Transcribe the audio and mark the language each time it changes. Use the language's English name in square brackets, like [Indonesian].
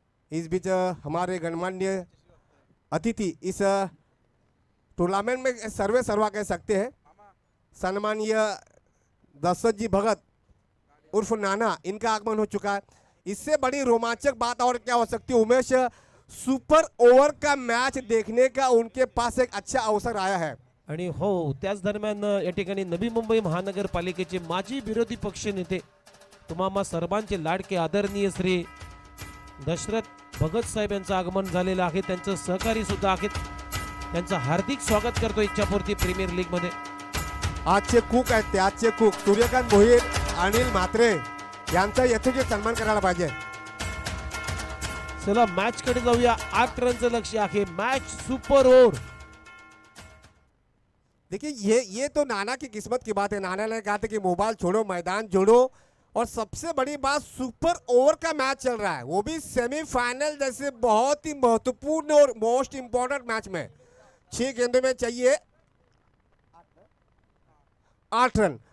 [Hindi] इस बीच हमारे गणमान्य अतिथि इस टूर्नामेंट में सर्वे सर्वा कह सकते हैं. सम्मानीय दशरथ जी भगत उर्फ नाना, इनका आगमन हो चुका है। इससे बड़ी रोमांचक बात और क्या हो सकती है उमेश, सुपर ओव्हर का मॅच देखने का उनके पास एक अच्छा अवसर आया है। [Marathi] आणि हो, त्याच दरम्यान या ठिकाणी नवी मुंबई महानगरपालिकेचे माजी विरोधी पक्ष नेते तुम्हा सर्वांचे लाडके आदरणीय श्री दशरथ भगत साहेब यांचं आगमन झालेलं आहे। त्यांचं सहकारी सुद्धा आहेत। त्यांचं हार्दिक स्वागत करतो इच्छापूर्ती प्रीमियर लीग मध्ये। आजचे कुक आहेत ते, आजचे कुक सूर्यकांत भोईर, अनिल म्हात्रे यांचा यथोचित सन्मान करायला पाहिजे। चला मॅच कडे जाऊया। 8 रनचं लक्ष्य आहे, मॅच सुपर ओव्हर। [Hindi] देखिए ये तो नाना की किस्मत की बात है। नाना ने कहा था कि मोबाइल छोड़ो मैदान जोड़ो, और सबसे बड़ी बात सुपर ओवर का मैच चल रहा है, वो भी सेमीफाइनल जैसे बहुत ही महत्वपूर्ण और मोस्ट इंपॉर्टेंट मैच में। 6 गेंदों में चाहिए 8 रन।